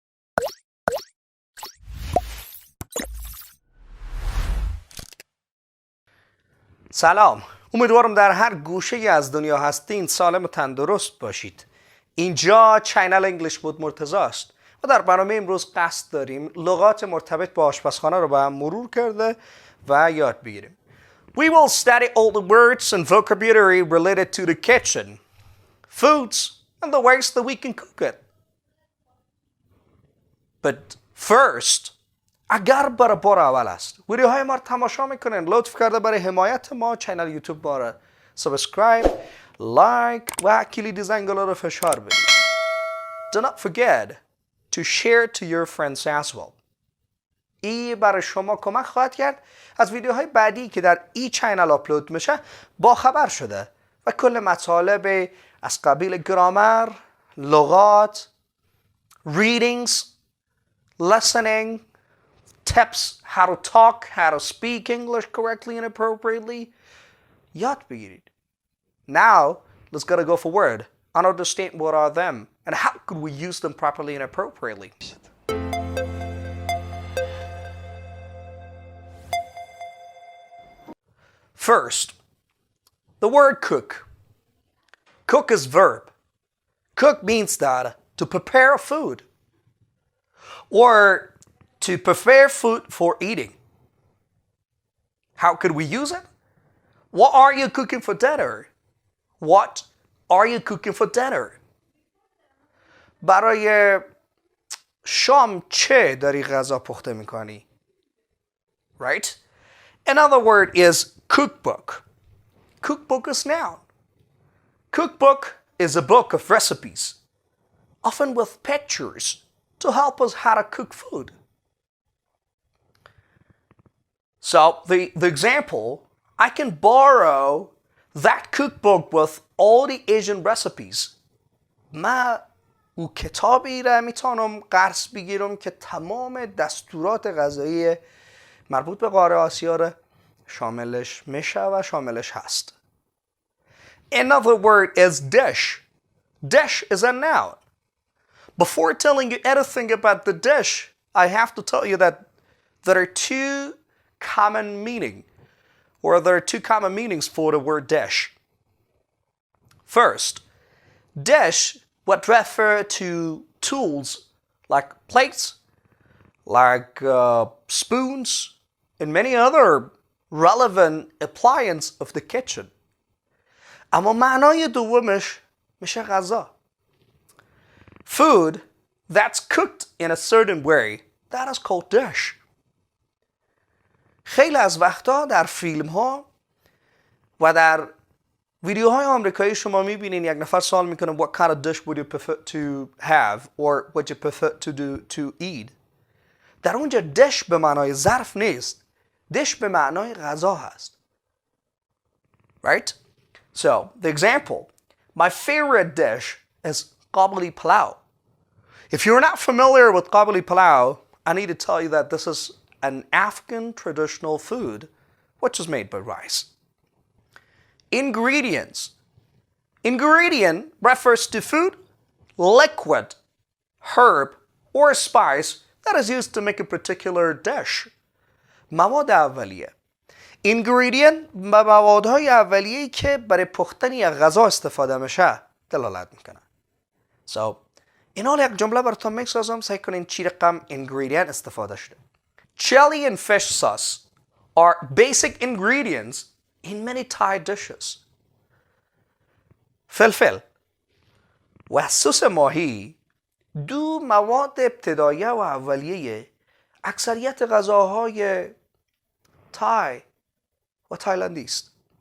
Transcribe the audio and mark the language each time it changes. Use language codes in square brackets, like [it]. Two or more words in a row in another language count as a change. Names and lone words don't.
[fa] سلام، امیدوارم در هر گوشه از دنیا هستین سالم و تندرست باشید. اینجا چینل انگلیش بود مرتضی است و در برنامه امروز قصد داریم لغات مرتبط با آشپزخانه رو با هم مرور کرده و یاد بگیریم. [en] We will study all the words and vocabulary related to the kitchen, foods and the ways that we can cook it. But first, [fa] اگر برای بار اول است ویدیوهای ما رو تماشا میکنین لطف کرده برای حمایت ما چینل یوتیوب باره سابسکرایب، لایک و کلید زنگوله رو فشار بدید. [en] Do not forget to share to your friends as well. [fa] این برای شما کمک خواهد کرد از ویدیوهای بعدی که در این چینل آپلود میشه با خبر شده و کل مطالب از قبیل گرامر، لغات، [en] readings, listening, tips, how to talk, how to speak English correctly and appropriately [fa] یاد بگیرید. [en] Now, let's go for word and understand what are them and how could we use them properly and appropriately. First, the word cook. Cook is verb. Cook means that to prepare food or to prepare food for eating. How could we use it? What are you cooking for dinner? What are you cooking for dinner? [fa] برای شام چه داری غذا پخته میکنی؟ [en] Right? Another word is cookbook. Cookbook is noun. Cookbook is a book of recipes, often with pictures to help us how to cook food. So the example, I can borrow that cookbook with all the Asian recipes. [fa] ما او کتابی را میتونم قرض بگیرم که تمام دستورات غذایی مربوط به قاره آسیا را شاملش میشه و شاملش هست. [en] Another word is dish. Dish is a noun. Before telling you anything about the dish, I have to tell you that there are two common meanings for the word dish. First, dish would refer to tools like plates, like spoons, and many other relevant appliances of the kitchen. [fa] اما معنای دومش میشه غذا. [en] Food that's cooked in a certain way, that is called dish. [fa] خیلی از وقتا در فیلم ها و در ویدیوهای آمریکایی شما میبینین یک نفر سوال میکنه [en] what kind of dish would you prefer to have or what you prefer to eat. [fa] در اونجا dish به معنای ظرف نیست. dish به معنای غذا هست. [en] Right? So, the example, my favorite dish is qabli palau. If you're not familiar with qabli palau, I need to tell you that this is an Afghan traditional food which is made by rice. Ingredients. Ingredient refers to food, liquid, herb, or spice that is used to make a particular dish. [fa] مواد اولیه. ingredient به موادهای اولیه‌ای که برای پختن یک غذا استفاده میشه دلالت میکنه. So, این حال یک جمله براتون میسازم سعی کنین چی رقم ingredient استفاده شده. [en] Chili and fish sauce are basic ingredients in many Thai dishes. [fa] فلفل و سس ماهی دو مواد ابتدایی و اولیه اکثریت غذاهای تای و تایلندی است.